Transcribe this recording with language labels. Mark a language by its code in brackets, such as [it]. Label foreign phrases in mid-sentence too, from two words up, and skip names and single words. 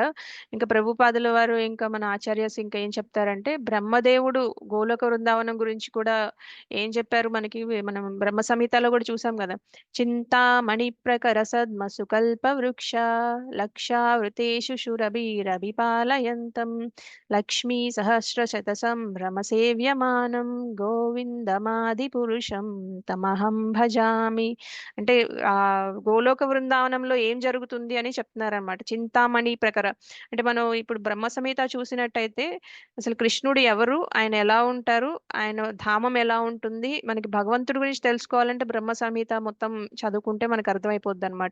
[te] ఇంకా ప్రభుపాదుల వారు ఇంకా మన ఆచార్యస్ ఇంకా ఏం చెప్తారంటే, బ్రహ్మదేవుడు గోలోక వృందావనం గురించి కూడా ఏం చెప్పారు మనకి, మనం బ్రహ్మ సంహితలో కూడా చూసాం కదా. [sa] చింతామణి ప్రకర సద్మసు కల్ప వృక్ష లక్షావృతేషు శురభిరభిపాలయంతం లక్ష్మీ సహస్ర శత సంభ్రమ సేవ్యమానం గోవిందమాది పురుషం తమహం భజామి. [te] అంటే ఆ గోలోక బృందావనంలో ఏం జరుగుతుంది అని చెప్తున్నారనమాట. [sa] చింతామణి ప్రకర [te] అంటే మనం ఇప్పుడు బ్రహ్మ సమేత చూసినట్టయితే అసలు కృష్ణుడు ఎవరు, ఆయన ఎలా ఉంటారు, ఆయన ధామం ఎలా ఉంటుంది, మనకి భగవంతుడి గురించి తెలుసుకోవాలంటే బ్రహ్మ సంహిత మొత్తం చదువుకుంటే మనకు అర్థమైపోద్ది అనమాట.